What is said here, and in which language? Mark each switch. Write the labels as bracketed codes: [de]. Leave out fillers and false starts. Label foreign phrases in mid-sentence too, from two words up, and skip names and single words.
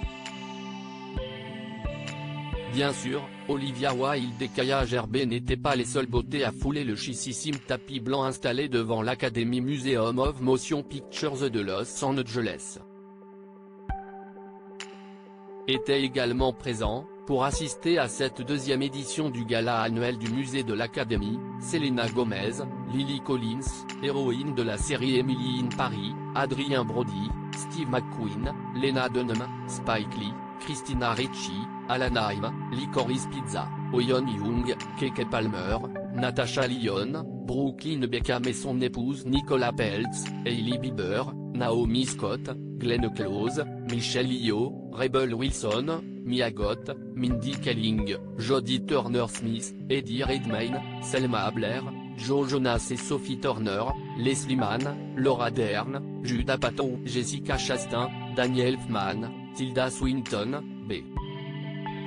[fr] Bien sûr, Olivia Wilde et Kaia Gervais n'étaient pas les seules beautés à fouler le chississime tapis blanc installé devant l'Academy Museum of Motion Pictures de Los Angeles. Était également présent, pour assister à cette 2e édition du gala annuel du musée de l'Académie, Selena Gomez, Lily Collins, héroïne de la série Emily in Paris, Adrien Brody, Steve McQueen, Lena Dunham, Spike Lee, Christina Ricci, Alan Haim, Licorice Pizza, Oyeon Young, Keke Palmer, Natasha Lyonne, Brooklyn Beckham et son épouse Nicola Peltz, Hailey Bieber, Naomi Scott, Glenn Close, Michelle Yeoh, Rebel Wilson, Mia Goth, Mindy Kaling, Jodie Turner-Smith, Eddie Redmayne, Selma Blair, Joe Jonas et Sophie Turner, Leslie Mann, Laura Dern, Judah Apatow, Jessica Chastain, Daniel Elfman, Tilda Swinton, B. J.